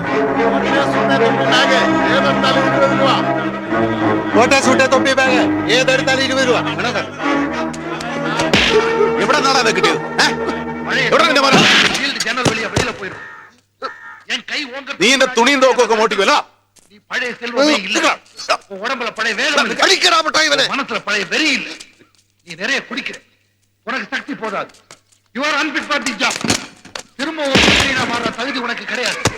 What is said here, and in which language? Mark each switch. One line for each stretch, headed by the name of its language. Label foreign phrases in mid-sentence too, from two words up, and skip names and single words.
Malayalam: ഏതെടുത്താലും 20 രൂപ. എവിടെ നിന്നാണ് അത് കിട്ടിയത്? നീ എന്റെ തുണിയും തോക്കും ഒക്കെ മോട്ടിക്കുമല്ലോ.
Tamil: அடிக்கிறா மிட்டாய் இவனை. மனசுல பழைய வெறி இல்ல. நீ நிறைய குடிக்கிற, உனக்கு சக்தி போதாது.
English: You are unfit for the job.
Tamil: திரும்ப ஒரு மனிதனா மாற தகுதி உனக்கு கிடையாது.